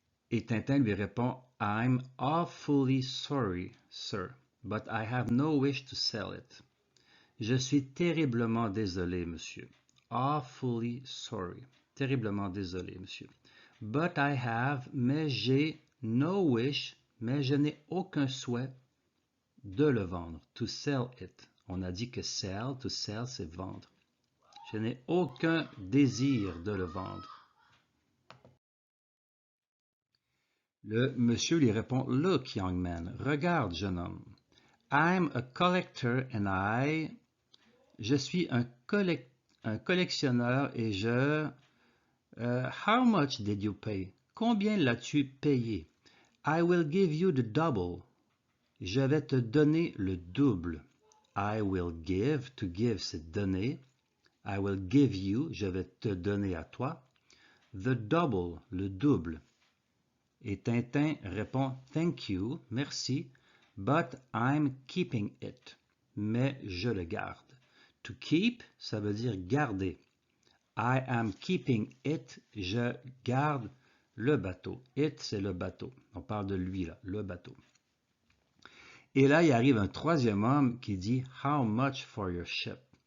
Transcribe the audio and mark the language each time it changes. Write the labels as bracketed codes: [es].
[fr] Et Tintin lui répond, [en] I'm awfully sorry, sir, but I have no wish to sell it. [fr] Je suis terriblement désolé, monsieur. [en] Awfully sorry. [fr] Terriblement désolé, monsieur. [en] But I have, [fr] mais j'ai, [en] no wish, [fr] mais je n'ai aucun souhait de le vendre. [en] To sell it. [fr] On a dit que sell, to sell, c'est vendre. Je n'ai aucun désir de le vendre. Le monsieur lui répond, [en] Look, young man, [fr] regarde, jeune homme. [en] I'm a collector and [fr] je suis un collectionneur et [en] how much did you pay? [fr] Combien l'as-tu payé? [en] I will give you the double. [fr] Je vais te donner le double. [en] I will give, to give, [fr] c'est donner. [en] I will give you, [fr] je vais te donner à toi. The double, le double. Et Tintin répond [en] Thank you, merci, but I'm keeping it. [fr] Mais je le garde. [en] To keep, [fr] ça veut dire garder. [en] I am keeping it, [fr] je garde le bateau. It, c'est le bateau. On parle de lui, là, le bateau. Et là, il arrive un troisième homme qui dit [en] How much for your ship?